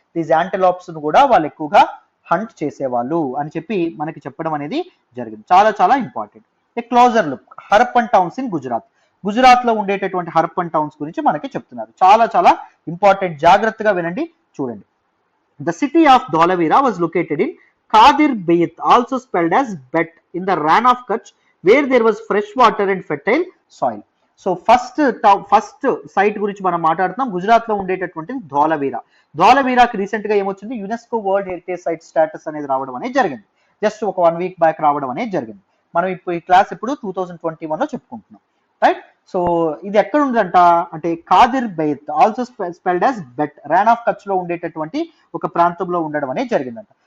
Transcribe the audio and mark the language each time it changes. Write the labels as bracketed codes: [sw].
[te] These యాంటిలోప్స్ కూడా వాళ్ళు ఎక్కువగా హంట్ చేసేవాళ్ళు అని చెప్పి మనకి చెప్పడం అనేది జరిగింది. చాలా చాలా important. [en] A closer look, Harappan towns in Gujarat. [te] Gujarat లో ఉండేటటువంటి హరప్పన్ టౌన్స్ గురించి మనకి చెప్తున్నారు. చాలా చాలా ఇంపార్టెంట్, జాగ్రత్తగా వినండి, చూడండి. [en] The city of Dholavira was located in Kadir Bayat, also spelled as Bet, in the Rann of Kutch, where there was fresh water and fertile soil. [te] So first sight గురించి మనం మాట్లాడుతున్నాం. గుజరాత్ లో ఉండేటటువంటి ధోలవీరా. ధోలవీరాకి రీసెంట్ గా ఏమొచ్చింది, UNESCO world heritage site status అనేది రావడం అనేది జరిగింది. జస్ట్ ఒక 1 week బ్యాక్ రావడం అనేది జరిగింది. మనం ఇప్పుడు ఈ క్లాస్ ఇప్పుడు 2021 లో చెప్పుకుంటున్నాం, రైట్? సో ఇది ఎక్కడ ఉందంట అంటే Kadir Bayt, [en] also spelled as Bet, [te] Ron of Kutch లో ఉండేటటువంటి ఒక ప్రాంతంలో ఉండడం అనేది జరిగిందంట.